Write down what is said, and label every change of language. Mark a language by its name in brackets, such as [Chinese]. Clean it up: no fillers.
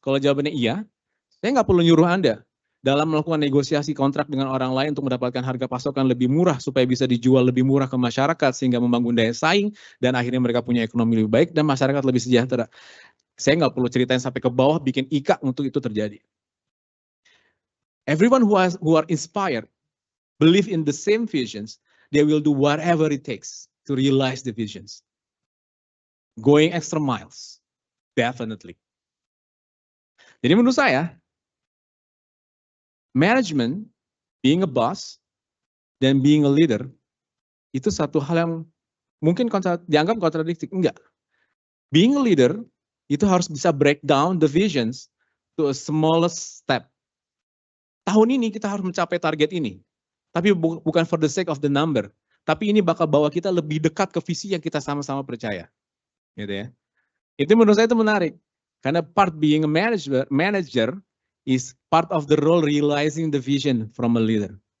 [Indonesian] Kalau jawabannya iya, saya nggak perlu nyuruh Anda dalam melakukan negosiasi kontrak dengan orang lain untuk mendapatkan harga pasokan lebih murah supaya bisa dijual lebih murah ke masyarakat sehingga membangun daya saing dan akhirnya mereka punya ekonomi lebih baik dan masyarakat lebih sejahtera. Saya nggak perlu ceritain sampai ke bawah bikin IKA untuk itu terjadi. [English] Everyone who are inspired, believe in the same visions, they will do whatever it takes to realize the visions. Going extra miles, definitely. [Indonesian] Jadi menurut saya, management, [English] being a boss, [Indonesian] dan [English] being a leader, [Indonesian] itu satu hal yang mungkin dianggap kontradiktif. Enggak. [English] Being a leader, [Indonesian] itu harus bisa [English] break down the visions to a smallest step. [Indonesian] Tahun ini kita harus mencapai target ini. Tapi bukan [English] for the sake of the number. [Indonesian] Tapi ini bakal bawa kita lebih dekat ke visi yang kita sama-sama percaya. Gitu ya. Itu menurut saya itu menarik. [English] Karena part being a manager is part of the role realizing the vision from a leader.